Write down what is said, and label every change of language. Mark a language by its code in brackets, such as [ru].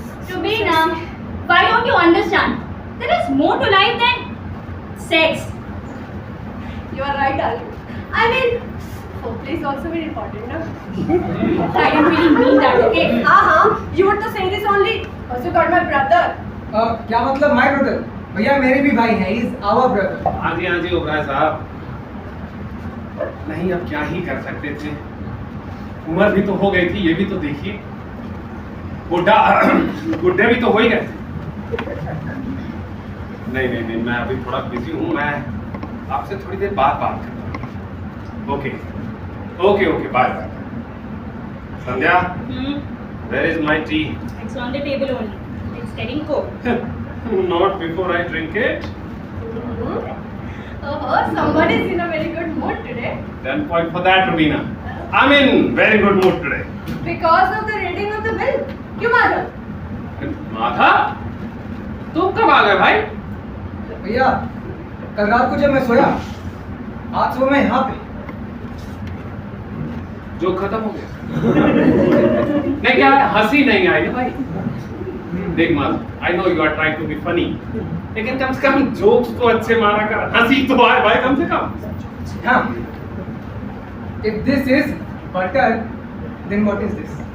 [en] Rubina, why don't you understand? There is more to life than sex. You are right, darling. I mean, foreplay is also very important, no? I didn't really mean that, okay? You want to say this only? Also got my brother. [hi] क्या मतलब my brother? भैया मेरे भी भाई हैं, [en] he's our brother. [hi] हाँ जी ओबराय साहब, नहीं अब क्या ही कर सकते थे, उम्र भी तो हो गई थी, ये भी तो देखिए, बुढ़े भी तो हो ही गए थे। नहीं मैं अभी थोड़ा बिजी हूँ, मैं आपसे थोड़ी देर बाद बात करता हूँ। [en] Okay bye. Sandhya, where is my tea? It's on the table only. It's getting cold. Not before I drink it. Oh, somebody is in a very good mood today. 10 point for that, Rubina. I'm in very good mood today. Because of the reading of the bill. [hi] क्यों माधव? माधा, तुम कब आ गए भाई? भैया कल रात को जब मैं सोया, आज सुबह मैं यहाँ पे। जो खत्म हो गया। नहीं क्या हंसी नहीं आई ना भाई? देख Madhav, [en] I know you are trying to be funny, [hi] लेकिन कम से कम जोक्स तो अच्छे मारा कर, हंसी तो आए भाई कम से कम। हाँ। [en] If this is butter, then what is this?